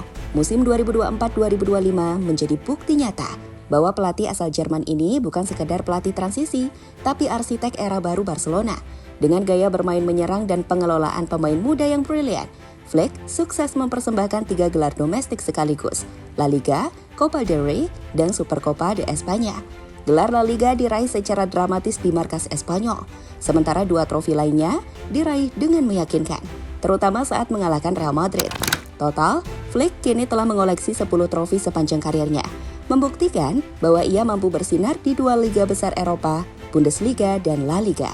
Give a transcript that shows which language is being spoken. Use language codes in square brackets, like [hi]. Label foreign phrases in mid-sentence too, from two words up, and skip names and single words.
[id] Musim 2024-2025 menjadi bukti nyata bahwa pelatih asal Jerman ini bukan sekedar pelatih transisi, tapi arsitek era baru Barcelona. Dengan gaya bermain menyerang dan pengelolaan pemain muda yang brilian, Flick sukses mempersembahkan 3 gelar domestik sekaligus, La Liga, Copa del Rey, dan Supercopa de España. Gelar La Liga diraih secara dramatis di markas Espanyol, sementara 2 trofi lainnya diraih dengan meyakinkan, terutama saat mengalahkan Real Madrid. Total, Flick kini telah mengoleksi 10 trofi sepanjang karirnya, membuktikan bahwa ia mampu bersinar di 2 liga besar Eropa, Bundesliga dan La Liga.